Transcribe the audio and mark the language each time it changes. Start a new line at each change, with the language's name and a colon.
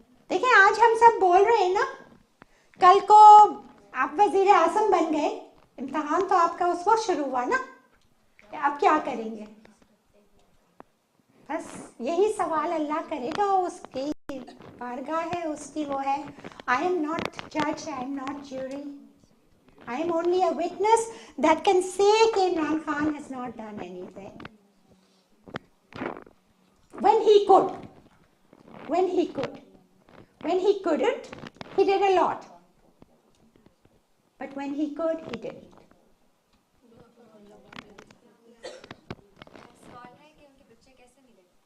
Hindi: देखिए आज हम सब बोल रहे हैं ना, कल को आप वज़ीर आज़म बन गए, इम्तिहान तो आपका उस वक्त शुरू हुआ ना कि आप क्या करेंगे। बस यही सवाल अल्लाह करेगा, उसकी बारगाह है, उसकी वो है।
English: I am not जज, I am not jury, I am only a witness that can say that Imran Khan has not done anything. When he could. When he couldn't, he did a lot. But when he could, he didn't.
Hindi: सवाल है कि उनके बच्चे कैसे मिले?